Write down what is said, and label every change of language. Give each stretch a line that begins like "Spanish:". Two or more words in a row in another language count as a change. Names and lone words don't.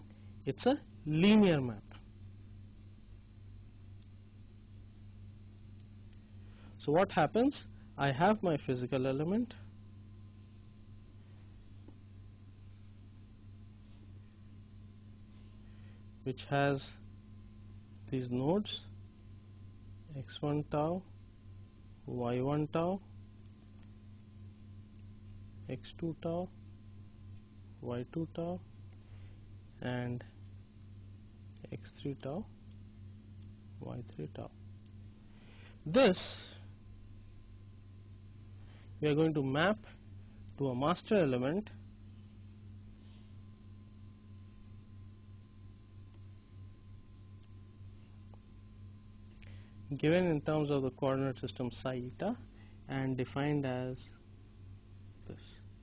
English: It's a linear map. So what happens? I have my physical element, which has these nodes x1 tau, y1 tau, x2 tau, y2 tau and x3 tau, y3 tau. This we are going to map to a master element given in terms of the coordinate system psi eta and defined as this.